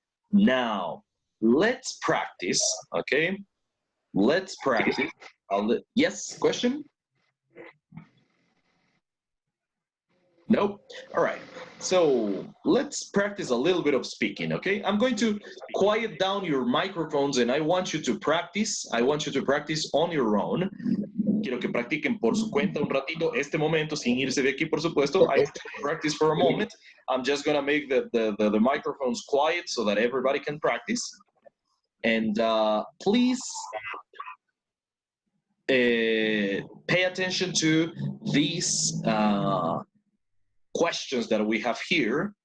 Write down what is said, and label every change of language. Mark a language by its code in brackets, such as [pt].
[en] Now, let's practice, okay? Let's practice. Yes, question? Nope. All right. So let's practice a little bit of speaking, okay? I'm going to quiet down your microphones and I want you to practice. I want you to practice on your own. [es] Quiero que practiquen por su cuenta un ratito este momento sin irse de aquí, por supuesto. [en] I practice for a moment. I'm just going to make the microphones quiet so that everybody can practice. And please pay attention to these questions that we have here.